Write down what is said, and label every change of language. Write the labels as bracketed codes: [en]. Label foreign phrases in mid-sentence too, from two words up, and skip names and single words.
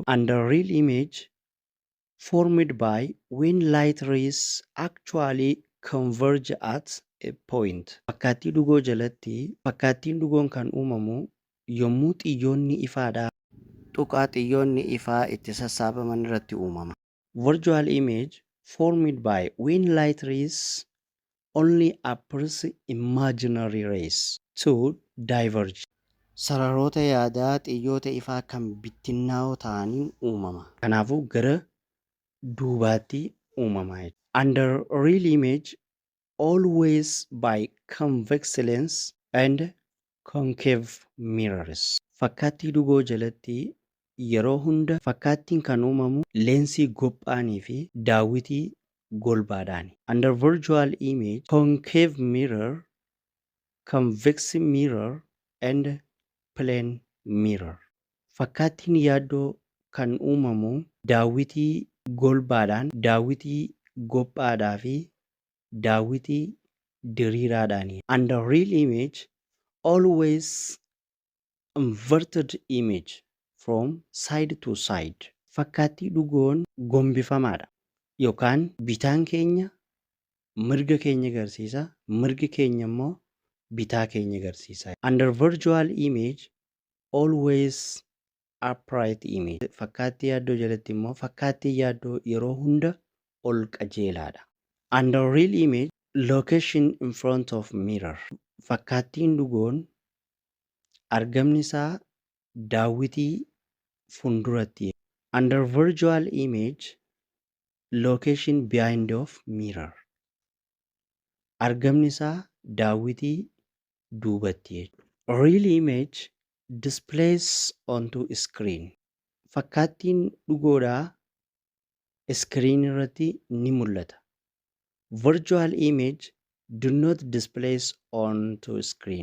[en] And the real image formed by when light rays actually converge at a point. [om] Fakkaattii dhugoo jalatti fakkaattiin dhugoon kan uumamu yommuu xiyyoonni ifaadhaa tuqaa xiyyoonni ifaa itti sassaabaman irratti uumama. [en] Virtual image formed by when light rays only appears imaginary rays to diverge. [om] Sararoota yaadaa xiyyoota ifaa kan bittinnaa'oo ta'aniin uumama. Kanaafuu gara duubaatti uumama. [en] Under real image always by convex lens and concave mirrors. [om] Fakkaattii dhugoo jalatti yeroo hunda fakkaattiin kan uumamu leensii gophaanii fi daawwitii golbaadhaani. [en] Under virtual image concave mirror, convex mirror and plane mirror. [om] Fakkaattiin yaaddoo kan uumamu daawwitii golbaadhaan, daawwitii gophaadhaa fi daawwitii diriiraadhaani. [en] Under real image always inverted image from side to side. [om] Fakkaattii dhugoon gombifamaadha yookaan bitaan keenya mirga keenya agarsiisa, mirgi keenya immoo bitaa keenya agarsiisa. [en] Under virtual image always upright image. [om] Fakkaattii yaaddoo jalatti immoo fakkaattii yaaddoo yeroo hunda ol qajeelaadha. [en] Under real image location in front of mirror. [om] Fakkaattiin dhugoon argamni isaa daawwitii fuulduratti. [en] Under virtual image location behind of mirror. [om] Argamni isaa daawwitii duubatti. [en] Real image displays onto screen. [om] Fakkaattiin dhugoodhaa screen irratti ni mul'ata. [en] Virtual image do not displays onto screen.